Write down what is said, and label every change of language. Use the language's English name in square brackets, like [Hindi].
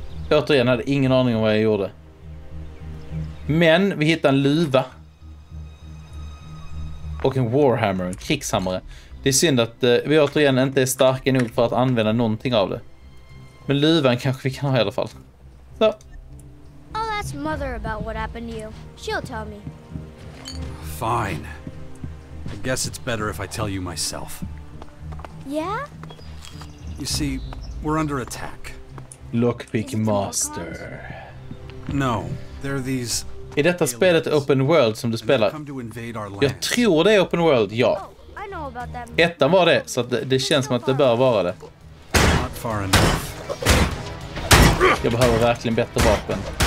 [Swedish] Återigen hade ingen aning om vad jag gjorde. Men vi hittade en luva. Och en warhammer, en krigshammare. Det är synd att vi återigen inte är starka nog för att använda någonting av det. Men luvan kanske vi kan ha i alla fall. Så. [English] I'll ask Mother about what happened to you. She'll tell me. Fine. I guess it's better if I tell you myself. Yeah? You see, we're under attack. Lockpick master. No, they're these... [Swedish] Är detta spelet Open World som du spelar? Jag tror det är Open World, ja. [English] Oh, I know about that. [Swedish] Ettan var det, så att det känns som att det bör vara det. [English] Not far enough. [Swedish] Jag behöver verkligen bättre vapen.